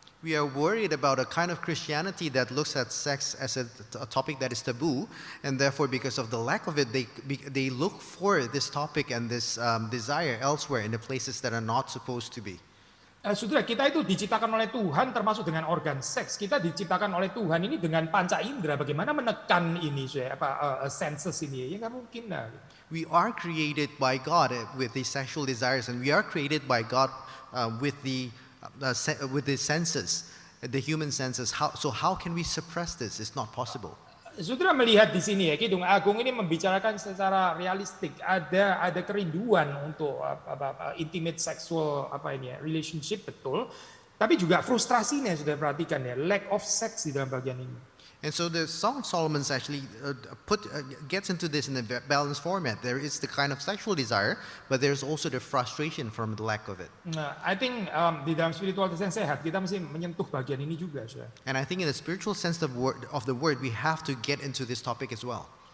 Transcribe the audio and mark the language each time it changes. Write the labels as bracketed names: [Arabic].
[English] We are worried about a kind of Christianity that looks at sex as a topic that is taboo, and therefore, because of the lack of it, they look for this topic and this desire elsewhere in the places that are not supposed to be. [Indonesian] Saudara, kita itu diciptakan oleh Tuhan termasuk dengan organ seks. Kita diciptakan oleh Tuhan ini dengan panca indera. Bagaimana menekan ini, senses ini? Ya nggak mungkin lah. [English] We are created by God with these sexual desires, and we are created by God with the senses, the human senses. How can we suppress this? It's not possible. [Indonesian] Saudara melihat di sini ya, Kidung Agung ini membicarakan secara realistik. Ada kerinduan untuk [English] intimate sexual relationship, [Indonesian] betul. Tapi juga frustrasinya sudah perhatikan ya, [English] lack of sex [Indonesian] di dalam bagian ini. [English] And so the Song of Solomon actually gets into this in a balanced format. There is the kind of sexual desire, but there's also the frustration from the lack of it. [Indonesian] Nah, [English] I think [Indonesian] di dalam spiritualitas yang sehat kita mesti menyentuh bagian ini juga, saudara. And I think in the spiritual sense of the word, we have to get into this topic as well.